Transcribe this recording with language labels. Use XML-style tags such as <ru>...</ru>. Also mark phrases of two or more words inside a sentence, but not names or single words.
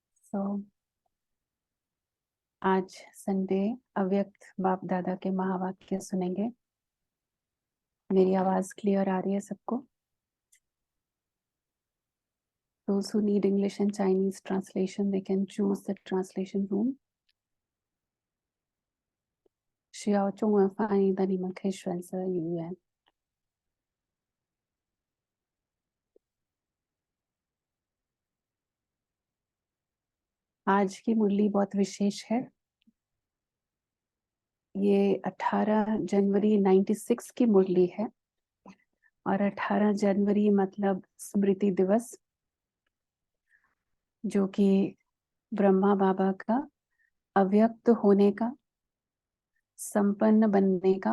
<hi>तो आज संडे अव्यक्त बाप दादा के महावाक्य सुनेंगे। मेरी आवाज क्लियर आ रही है सबको?</hi> <en>Those who need English and Chinese translation, they can choose the translation room.</en> <zh>需要中文翻译的你们可以选择语言。</zh> <hi>आज की मुरली बहुत विशेष है। ये 18 जनवरी 96 की मुरली है और 18 जनवरी मतलब स्मृति दिवस, जो कि ब्रह्मा बाबा का अव्यक्त होने का, संपन्न बनने का।</hi>